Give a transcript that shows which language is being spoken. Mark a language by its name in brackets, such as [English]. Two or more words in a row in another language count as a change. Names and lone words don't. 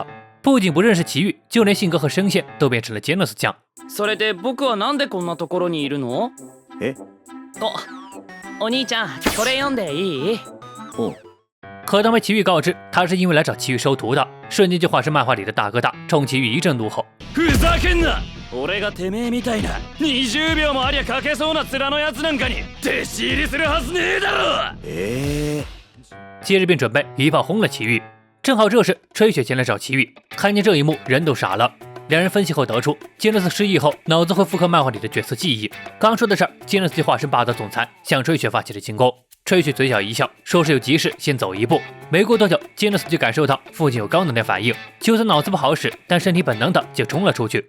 [Chinese] 不仅不认识奇遇，就连性格和声线都变成了杰诺斯酱。 [Japanese] それで僕はなんでこんなところにいるの？お兄ちゃん、これ読んでいい？ [Chinese] 可当被奇遇告知他是因为来找奇遇收徒的，瞬间就化身漫画里的大哥大，冲奇遇一阵怒吼。 [Japanese] ふざけんな！俺がてめえみたいな20秒もありゃ書けそうな面のやつなんかに弟子入りするはずねえだろ！ [Chinese] 接着便准备一炮轰了奇遇。正好这时吹雪前来找奇遇，看见这一幕人都傻了。两人分析后得出，杰诺斯失忆后脑子会复刻漫画里的角色记忆。刚说的事儿，杰诺斯就化身霸道总裁，向吹雪发起了进攻。吹雪嘴角一笑，说是有急事先走一步。没过多久，杰诺斯就感受到附近有高能量反应，就算脑子不好使，但身体本能的就冲了出去。